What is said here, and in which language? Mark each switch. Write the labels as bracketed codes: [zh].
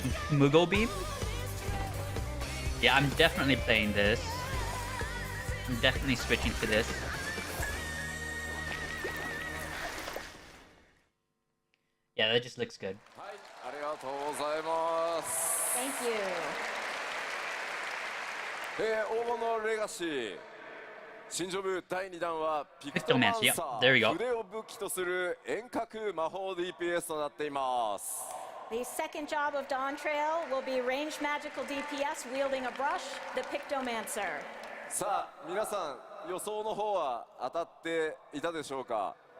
[en] Moogle beam? Yeah, I'm definitely playing this. I'm definitely switching to this. Yeah, that just looks good. [ja] はい、ありがとうございます。 [en] Thank you. [ja] 黄金のレガシー新ジョブ第2弾はピクトマンサ [en] Yep, there we [ja] ー [en] go. [ja] 筆を武器とする遠隔魔法 DPS となっています。 [en] The second job of Dawn Trail will be ranged magical DPS wielding a brush, the Pictomancer. [ja] さあ皆さん予想の方は当たっていたでしょうか？